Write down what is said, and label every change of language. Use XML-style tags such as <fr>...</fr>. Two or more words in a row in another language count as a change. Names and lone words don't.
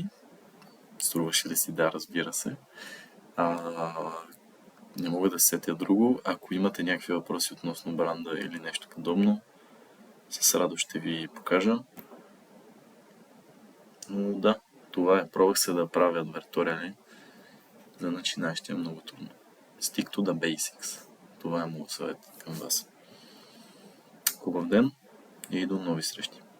<bg>Струваше ли си? Да, разбира се. Не мога да сетя друго. Ако имате някакви въпроси относно бранда или нещо подобно, с радост ще ви покажа. Но да, това е. Пробвах се да правя адверториали. За начинащи е много трудно.</bg> <en>Stick to the basics.</en> <bg>Това е моят съвет към вас. Хубав ден и до нови срещи!</bg>